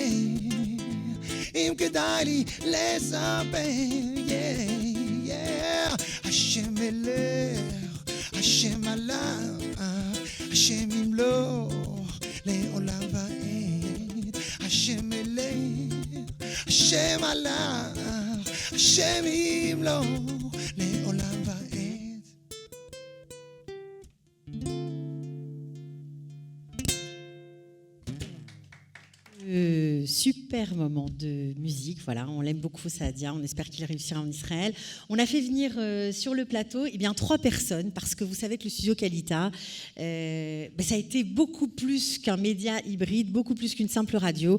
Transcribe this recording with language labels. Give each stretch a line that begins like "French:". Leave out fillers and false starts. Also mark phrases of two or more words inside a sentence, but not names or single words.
Hebrew: אם כדאי לי לספר, השם מלך, השם מלך, השם ימלוך לעולם ועד, השם מלך, השם מלך, השם ימלוך לעולם ועד.
French: Super moment de musique, voilà, on l'aime beaucoup Saadia, on espère qu'il réussira en Israël. On a fait venir sur le plateau 3 personnes, parce que vous savez que le studio Kalita, ça a été beaucoup plus qu'un média hybride, beaucoup plus qu'une simple radio.